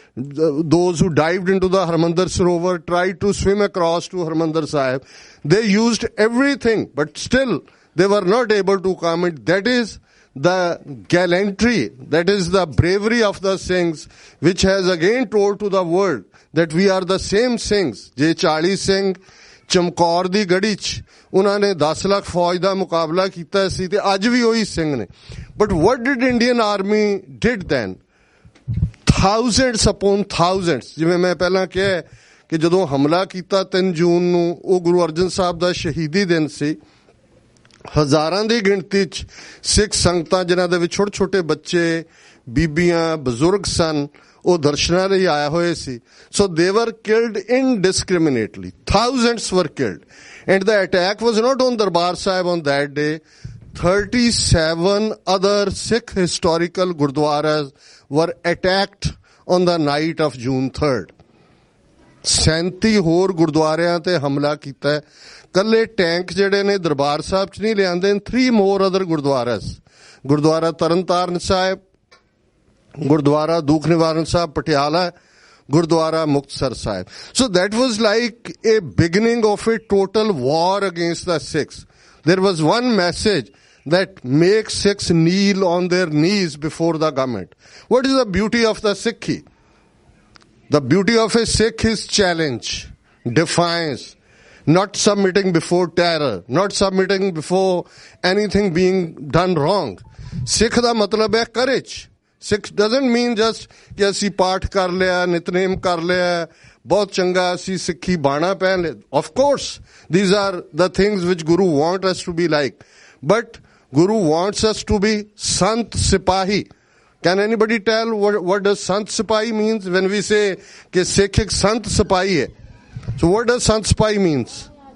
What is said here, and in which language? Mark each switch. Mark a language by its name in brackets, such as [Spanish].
[English] Those who dived into the Harmandir Sarovar tried to swim across to Harmandir Sahib. They used everything, but still they were not able to come. And that is the gallantry, that is the bravery of the Singhs, which has again told to the world that we are the same Singhs. [Punjabi] Je Chali Singh Chamkaur ਦੀ ਗੜੀ 'ਚ ਉਹਨਾਂ ਨੇ 10 ਲੱਖ ਫੌਜ ਦਾ ਮੁਕਾਬਲਾ ਕੀਤਾ ਸੀ ਤੇ ਅੱਜ ਵੀ ਉਹੀ ਸਿੰਘ ਨੇ. [English] But what did Indian army did then? Thousands upon thousands, [Punjabi] ਜਿਵੇਂ ਮੈਂ ਪਹਿਲਾਂ ਕਿਹਾ ਕਿ ਜਦੋਂ ਹਮਲਾ ਕੀਤਾ 3 ਜੂਨ ਨੂੰ, ਉਹ ਗੁਰੂ ਅਰਜਨ ਸਾਹਿਬ ਦਾ ਸ਼ਹੀਦੀ ਦਿਨ ਸੀ. ਹਜ਼ਾਰਾਂ ਦੀ ਗਿਣਤੀ 'ਚ ਸਿੱਖ ਸੰਗਤਾਂ, ਜਿਨ੍ਹਾਂ ਦੇ ਵਿੱਚ ਛੋਟੇ ਛੋਟੇ ਬੱਚੇ, ਬੀਬੀਆਂ, ਬਜ਼ੁਰਗ ਸਨ, ਉਹ ਦਰਸ਼ਨਾਂ ਲਈ ਆਏ ਹੋਏ ਸੀ। [English] So they were killed indiscriminately. Thousands were killed. And the attack was not on Darbar Sahib on that day. 37 other Sikh historical Gurdwaras were attacked on the night of June 3rd. [Punjabi] 37 ਹੋਰ ਗੁਰਦੁਆਰਿਆਂ ਤੇ ਹਮਲਾ ਕੀਤਾ ਹੈ। ਕੱਲੇ ਟੈਂਕ ਜਿਹੜੇ ਨੇ ਦਰਬਾਰ ਸਾਹਿਬ 'ਚ ਨਹੀਂ ਲਿਆਂਦੇ। [English] 3 more other [Punjabi] ਗੁਰਦੁਆਰਾਸ, ਗੁਰਦੁਆਰਾ ਤਰਨਤਾਰਨ ਸਾਹਿਬ, ਗੁਰਦੁਆਰਾ ਦੁੱਖ ਨਿਵਾਰਨ Sahib Patiala, Gurdwara Muktsar Sahib. [English] So that was like a beginning of a total war against the Sikhs. There was one message that makes Sikhs kneel on their knees before the government. What is the beauty of the Sikhi? The beauty of a Sikh is challenge, defiance, not submitting before terror, not submitting before anything being done wrong. [Punjabi] Sikh da matlab hai courage. [English] Sikh doesn't mean just [Punjabi] ਕਿ ਅਸੀਂ ਪਾਠ ਕਰ ਲਿਆ, ਨਿਤਨੇਮ ਕਰ ਲਿਆ, ਬਹੁਤ ਚੰਗਾ ਅਸੀਂ ਸਿੱਖੀ ਬਾਣਾ ਪਹਿਨ ਲਿਆ. [English] Of course, these are the things which Guru wants us to be like. But Guru wants us to be Sant Sipahi. Can anybody tell what does Sant Sipahi means? When we say कि Sikh एक Sant Sipahi है. So what does Sant Sipahi means?